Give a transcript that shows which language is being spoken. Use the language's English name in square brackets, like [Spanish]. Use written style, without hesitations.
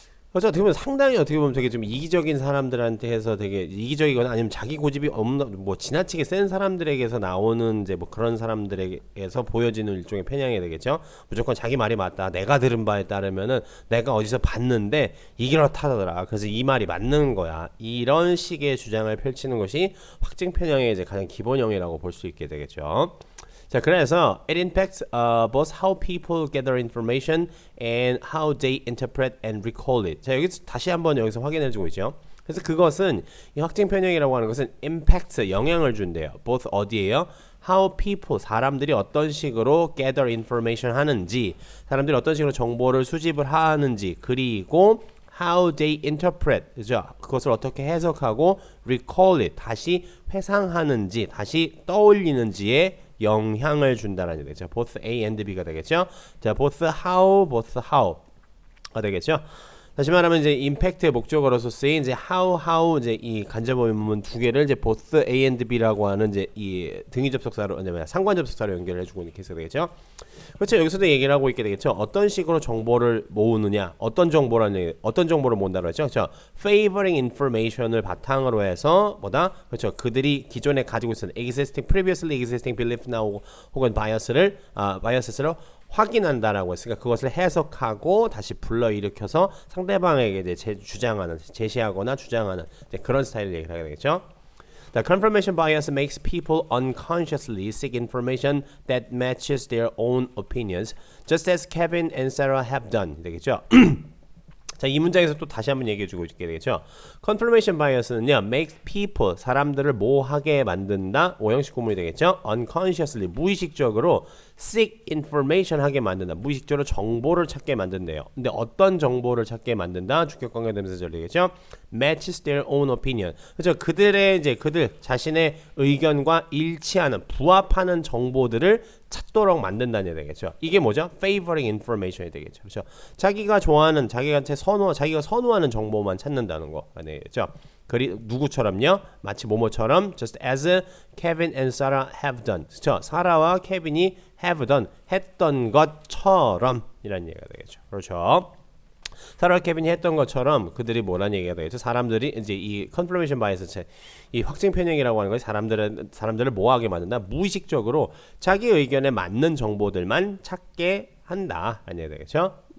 [Korean] 그래서 어떻게 보면 상당히 되게 좀 이기적인 사람들한테 해서 되게 이기적이거나 아니면 자기 고집이 없는 뭐 지나치게 센 사람들에게서 나오는 이제 뭐 그런 사람들에게서 보여지는 일종의 편향이 되겠죠. 무조건 자기 말이 맞다. 내가 들은 바에 따르면은 내가 어디서 봤는데 이게 그렇다더라. 그래서 이 말이 맞는 거야. 이런 식의 주장을 펼치는 것이 확증 편향의 이제 가장 기본형이라고 볼 수 있게 되겠죠. 자, 그래서 [English] it impacts both how people gather information and how they interpret and recall it. [Korean] 자, 여기서 다시 한번 여기서 확인해주고 있죠. 그래서 그것은 이 확증 편향이라고 하는 것은 impacts 영향을 준대요. both 어디에요? [English] how people [Korean] 사람들이 어떤 식으로 [English] gather information [Korean] 하는지, 사람들이 어떤 식으로 정보를 수집을 하는지, 그리고 [English] how they interpret, [Korean] 그죠? 그것을 어떻게 해석하고 [English] recall it [Korean] 다시 회상하는지, 다시 떠올리는지에 영향을 준다라는 얘기죠. [English] both A and B [Korean] 가 되겠죠. 자, [English] both how [Korean] 가 되겠죠. 다시 말하면 이제 임팩트의 목적어로서 쓰인 이제 how 이제 이 간접 의문문 두 개를 이제 both A and B라고 하는 이제 이 등위 접속사로 아니면 상관 접속사로 연결해 주고 이렇게 해서 되겠죠. 그렇죠. 여기서도 얘기를 하고 있게 되겠죠. 어떤 식으로 정보를 모으느냐, 어떤 정보를 모은다고 했죠. 그렇죠. [English] favoring information [Korean] 을 바탕으로 해서 뭐다? 그렇죠. 그들이 기존에 가지고 있었던 [English] previously existing belief [Korean] 나오고 혹은 biases로 확인한다라고 했으니까 그것을 해석하고 다시 불러일으켜서 상대방에게 이제 제시하거나 주장하는 그런 스타일을 얘기를 하게 되겠죠. [English] The confirmation bias makes people unconsciously seek information that matches their own opinions, just as Kevin and Sarah have done. [Korean] 되겠죠. 자, 이 문장에서 또 다시 한번 얘기해주고 있게 되겠죠. Confirmation bias는요, [English] makes people [Korean] 사람들을 뭐하게 만든다. 오형식 구문이 되겠죠. Unconsciously 무의식적으로 [English] seek information [Korean] 하게 만든다. 무의식적으로 정보를 찾게 만든대요. 근데 어떤 정보를 찾게 만든다? 주격관계 대명사절 되겠죠. [English] Matches their own opinion. [Korean] 그렇죠. 그들 자신의 의견과 일치하는 부합하는 정보들을 찾도록 만든다는 얘기겠죠. 이게 뭐죠? [English] Favoring information [Korean] 이 되겠죠. 그렇죠. 자기가 좋아하는, 자기가 선호하는 정보만 찾는다는 거 아니겠죠. 누구처럼요? 마치 뭐뭐처럼 [English] just as Kevin and Sarah have done. [Korean] 그렇죠. 사라와 케빈이 [English] have done [Korean] 했던 것처럼 이라는 얘기가 되겠죠. 그렇죠. 사라와 케빈이 했던 것처럼 그들이 뭐라는 얘기가 되겠죠. 사람들이 이제 이 confirmation bias, 이 확증 편향이라고 하는 것이 사람들을 뭐하게 만든다. 무의식적으로 자기 의견에 맞는 정보들만 찾게 한다라는 얘기가 되겠죠.